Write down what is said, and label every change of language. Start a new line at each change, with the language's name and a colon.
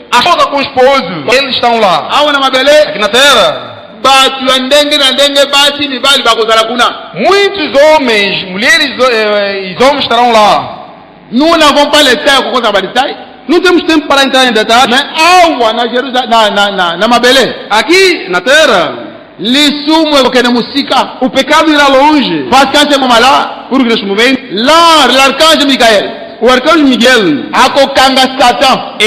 Portuguese: A esposa com o esposo, eles estão lá.
Lingala: Awa na mabele.
Portuguese: Aqui na terra,
Lingala: Batu ya ndenge na ndenge basi mibali bakozala kuna.
Portuguese: muitos homens, mulheres e homens estarão lá.
French: Nous n'avons pas le temps
Lingala: kokoza ba
French: détail.
Portuguese: Não temos tempo para entrar em detalhes.
Lingala: Mais awa na Jerusalem na mabele.
Portuguese: Aqui na terra,
Lingala: Lisumu ekokende musika.
Portuguese: o pecado irá longe.
French: Parce qu'en ce moment-là,
Portuguese: Porque neste momento,
French: l'archange Michael
Portuguese: o arcanjo Miguel
Lingala: akokanga Satan,